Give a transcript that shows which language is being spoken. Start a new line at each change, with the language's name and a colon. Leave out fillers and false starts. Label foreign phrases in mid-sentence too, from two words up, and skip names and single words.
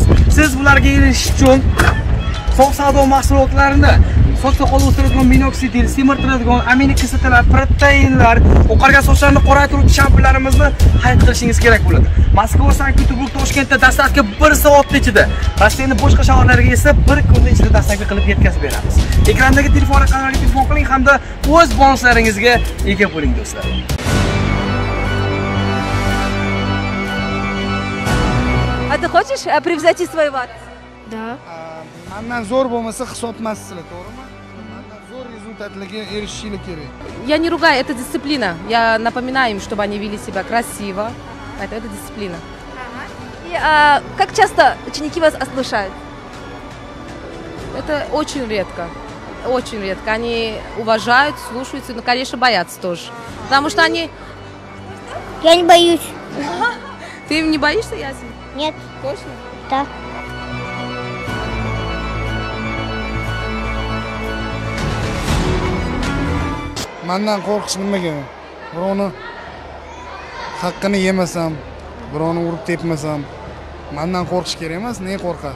Uzbek: Siz bularga erishish uchun sof savdo mahsulotlarini sochda qolib o'tiradigan minoksidil, semirtiradigan aminokislotalar, proteinlar, oqargan sochlarni qoraytiruvchi shampunlarimizni xarid qilishingiz kerak bo'ladi. Moskva, Sankt-Peterburg, Toshkentda dastlabki 1 soat ichida, Rossiyaning boshqa shaharlariga esa 1 kunning ichida dastlabki qilib yetkazib beramiz. Ekrandagi telefon raqamlariga telefon qiling hamda o'z bonuslaringizga ega bo'ling do'stlar.
Russian: А ты хочешь превзойти свою ват? Да.
Uzbek: Mendan zo'r bo'lmasa hisobmasizlar, to'g'rimi? Mendan zo'r rezultatlarga erishishinglar kerak.
Russian: Я не ругаю, это дисциплина. Я напоминаю им, чтобы они вели себя красиво. Это дисциплина. И как часто ученики вас ослушают? Это очень редко. Очень редко. Они уважают, слушаются, но, конечно, боятся тоже. Потому что они... Я не боюсь. Ты не боишься, Ясин? Нет. Точно? Да.
Uzbek: Mendan qo'rqish nimaga? Birovni haqqini yemasam, birovni urib tepmasam, mendan qo'rqish kerak emas, ne qo'rqadi?